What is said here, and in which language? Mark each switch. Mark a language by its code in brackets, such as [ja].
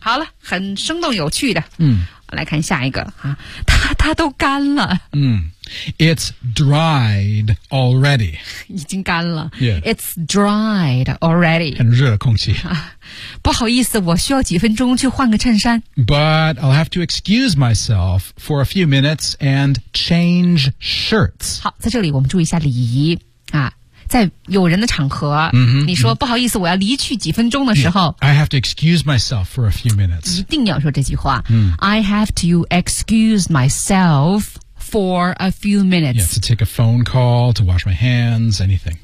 [zh] 好了，很生动有趣的。嗯，我来看下一个啊，它都干了。 [en] 嗯。It's dried already. [zh] 已经干了。 [en] Yeah. It's dried already. [zh] 很热的空气。不好意思，我需要几分钟去换个衬衫。 [en] But I'll have to excuse myself for a few minutes and change shirts. [zh] 好，在这里我们注意一下礼仪啊，在有人的场合， mm-hmm, 你说、mm-hmm. 不好意思，我要离去几分钟的时候、 [en] yeah. ，I have to excuse myself for a few minutes. [zh] 一定要说这句话。 Mm. [en] I have to excuse myself. For a few minutes. Yeah, to take a phone call, to wash my hands, anything.